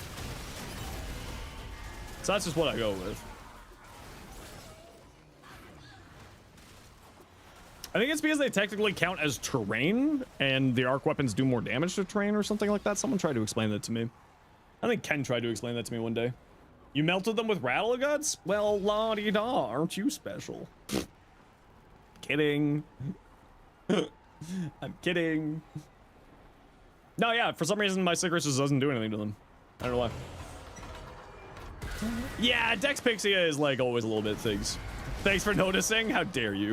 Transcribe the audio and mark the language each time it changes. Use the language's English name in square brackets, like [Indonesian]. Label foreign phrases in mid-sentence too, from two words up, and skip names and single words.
[English] So that's just what I go with. I think it's because they technically count as terrain, and the arc weapons do more damage to terrain or something like that. Someone tried to explain that to me. I think Ken tried to explain that to me one day. You melted them with rattle guts? Well, la-di-da, aren't you special? kidding. I'm kidding. No, yeah, for some reason my Sickers just doesn't do anything to them. I don't know why. Yeah, Dex Pixia is like always a little bit things. Thanks for noticing. How dare you?